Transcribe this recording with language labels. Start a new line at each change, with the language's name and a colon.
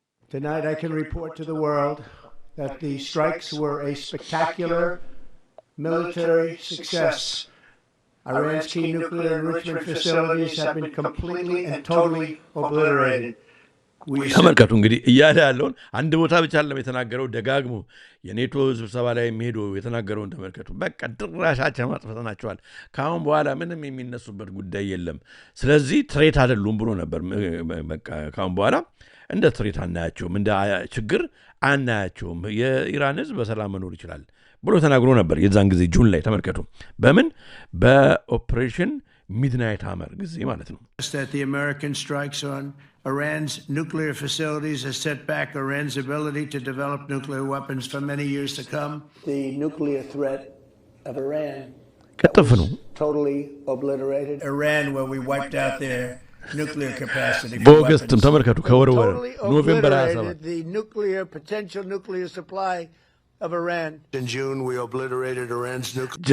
English: Tonight I can report to the world that the strikes were a spectacular military success. Iran's key nuclear enrichment facilities have been completely and totally obliterated.
Amharic: ተመልከቱ እንግዲህ እያለ ያለውን አንድ ቦታ ብቻ አለም የተናገረው፣ ደጋግሞ የኔቶ ስብሰባ ላይ የሚሄዱ የተናገረውን ተመልከቱ። በቃ ድራሻቸው ማጥፈተናቸዋል፣ ካሁን በኋላ ምንም የሚነሱበት ጉዳይ የለም፣ ስለዚህ ትሬት አይደሉም ብሎ ነበር። በቃ ካሁን በኋላ እንደ ትሬት አናያቸውም፣ እንደ ችግር አናያቸውም፣ የኢራን ህዝብ በሰላም መኖር ይችላል ብሎ ተናግሮ ነበር። የዛን ጊዜ ጁን ላይ ተመልከቱ፣ በምን በኦፕሬሽን ሚድናይት ሃመር ጊዜ ማለት ነው።
English: The American strikes on Iran's nuclear facilities has set back Iran's ability to develop nuclear weapons for many years to come. The nuclear threat of Iran was totally obliterated. Iran, where we wiped out their nuclear capacity.
Amharic: በኦገስትም ተመልከቱ ከወረወረ ኖቬምበር 27
English: the nuclear potential nuclear supply of Iran. In June, we obliterated Iran's nuclear